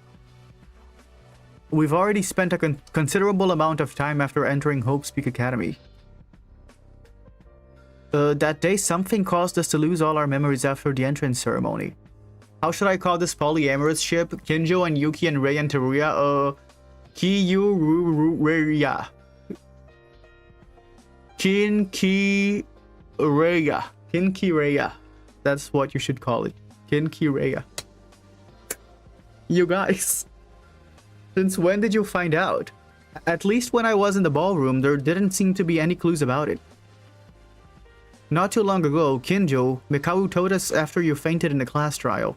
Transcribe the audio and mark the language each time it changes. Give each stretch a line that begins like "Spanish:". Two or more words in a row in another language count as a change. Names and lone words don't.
English: We've already spent a considerable amount of time after entering Hope's Peak Academy. That day something caused us to lose all our memories after the entrance ceremony. How should I call this polyamorous ship? Kinjo and Yuki and Rei and Teruya? Ki-yu-ru-ru-reya. Kin-ki-reya. Kin-ki-reya. That's what you should call it. Kin-ki-reya. You guys. Since when did you find out? At least when I was in the ballroom, there didn't seem to be any clues about it. Not too long ago, Kinjo, Mikau told us after you fainted in the class trial.